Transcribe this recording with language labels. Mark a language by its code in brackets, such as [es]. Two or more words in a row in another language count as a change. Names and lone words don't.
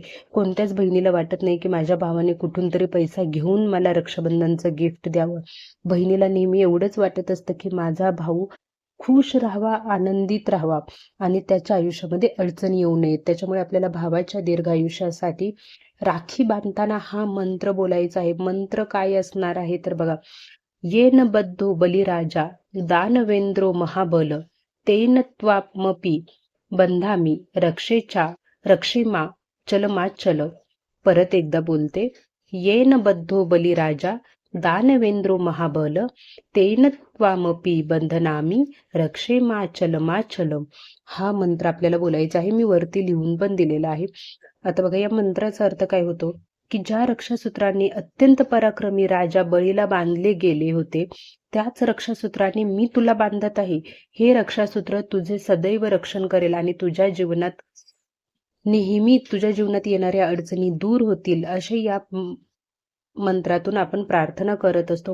[mr] कोणत्याच बहिणीला वाटत नाही की माझ्या भावाने कुठून तरी पैसा घेऊन मला रक्षाबंधनचं गिफ्ट द्यावं. बहिणीला नेहमी एवढंच वाटत असतं की माझा भाऊ खुश राहावा, आनंदित राहावा आणि त्याच्या आयुष्यामध्ये अडचणी येऊ नयेत. त्याच्यामुळे आपल्याला भावाच्या दीर्घायुष्यासाठी राखी बांधताना हा मंत्र बोलायचा आहे. मंत्र काय असणार आहे, तर बघा, [sa] येन बद्धो बलिराजा दानवेंद्रो महाबल तेन त्वामपि बंधामी रक्षेमा चल. [mr] परत एकदा बोलते. [sa] येन बद्धो बलिराजा दानवेंद्रो महाबल तेन त्वामपि बंधनामी रक्षेमाचलमाचलम. [mr] हा मंत्र आपल्याला बोलायचा आहे. मी वरती लिहून पण दिलेला आहे. आता बघा, या मंत्राचा अर्थ काय होतो की ज्या रक्षासूत्रांनी अत्यंत पराक्रमी राजा बळीला बांधले गेले होते, त्याच रक्षासूत्राने मी तुला बांधत आहे. हे रक्षासूत्र तुझे सदैव रक्षण करेल आणि तुझ्या जीवनात येणाऱ्या अडचणी दूर होतील, असे या मंत्रातून आपण प्रार्थना करत असतो.